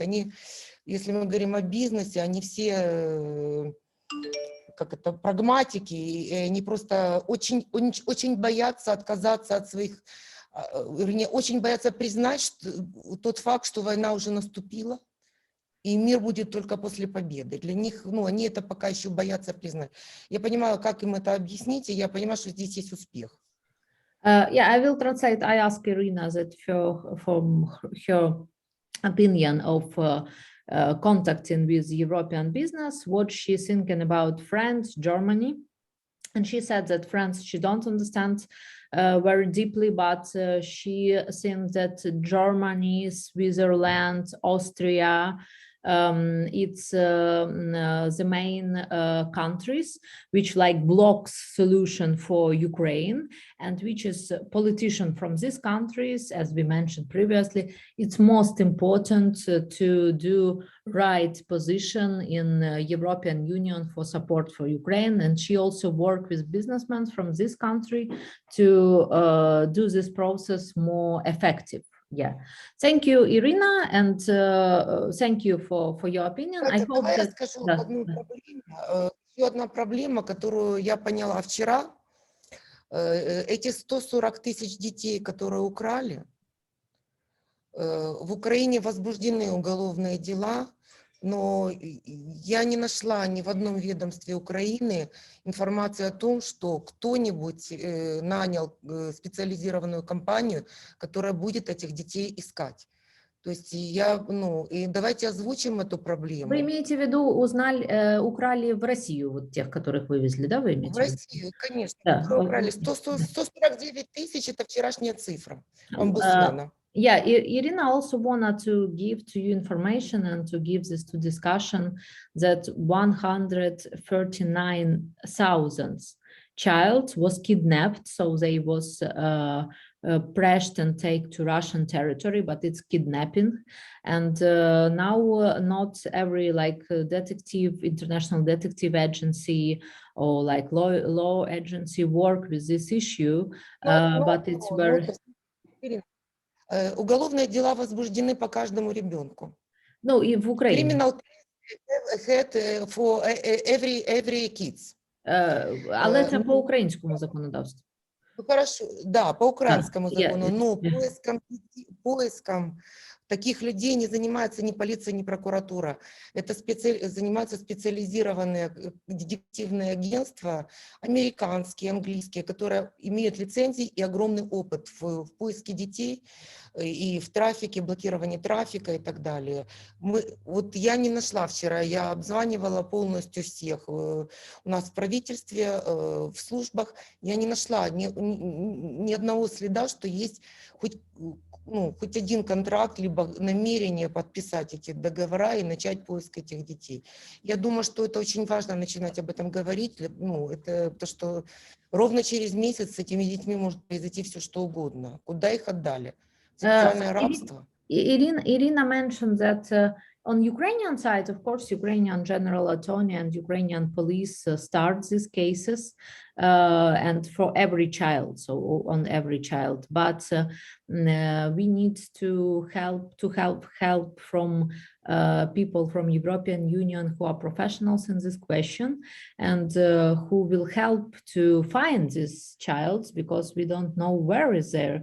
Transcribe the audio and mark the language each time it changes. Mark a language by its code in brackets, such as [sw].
[ru] Они, если мы говорим о бизнесе, они все прагматики, и они просто очень боятся отказаться от своих, вернее, очень боятся признать тот факт, что война уже наступила, и мир будет только после победы. Для них, они это пока еще боятся признать. Я понимаю, как им это объяснить, и я понимаю, что здесь есть успех. [en] Yeah, I will translate. I ask Irina that from her opinion of contacting with European business, what she's thinking about France, Germany. And she said that France, she don't understand very deeply, but she thinks that Germany, Switzerland, Austria, it's the main countries which blocks solution for Ukraine, and which is politician from these countries, as we mentioned previously, it's most important to do right position in European Union for support for Ukraine. And she also worked with businessmen from this country to do this process more effective. Yeah, thank you, Irina, and thank you for your opinion. I hope [ru] Давай я [en] that... [ru] скажу одну проблему. Еще одна проблема, которую я поняла вчера. Эти 140 тысяч детей, которые украли, в Украине возбуждены уголовные дела, но я не нашла ни в одном ведомстве Украины информации о том, что кто-нибудь нанял специализированную компанию, которая будет этих детей искать. То есть и давайте озвучим эту проблему. Вы имеете в виду, украли в Россию, вот тех, которых вывезли, да, вы имеете в в виду? Россию, конечно, Да. украли. 149 тысяч – это вчерашняя цифра омбудсмена. [en] Yeah, Irina also wanted to give to you information and to give this to discussion that 139,000 child was kidnapped, so they was pressed and taken to Russian territory, but it's kidnapping. And now not every detective, international detective agency or law agency work with this issue, but it's very... [ru] Уголовные дела возбуждены по каждому ребенку. Ну, и в Украине. [en] Criminal head for every kids. [uk] Але це по українському законодавству. [ru] Хорошо, да, по украинскому закону, но поиском таких людей не занимается ни полиция, ни прокуратура. Это занимаются специализированные детективные агентства, американские, английские, которые имеют лицензии и огромный опыт в поиске детей и в трафике, блокировании трафика и так далее. Вот я не нашла вчера, я обзванивала полностью всех у нас в правительстве, в службах, я не нашла ни одного следа, что есть хоть один контракт, либо намерение подписать эти договора и начать поиск этих детей. Я думаю, что это очень важно начинать об этом говорить. Это то, что ровно через месяц с этими детьми может произойти все, что угодно. Куда их отдали? Сексуальное рабство? [en] Irina mentioned that on Ukrainian side, of course, Ukrainian General Attorney and Ukrainian police start these cases and for every child, so on every child. But we need to help from people from European Union who are professionals in this question and who will help to find these child, because we don't know where is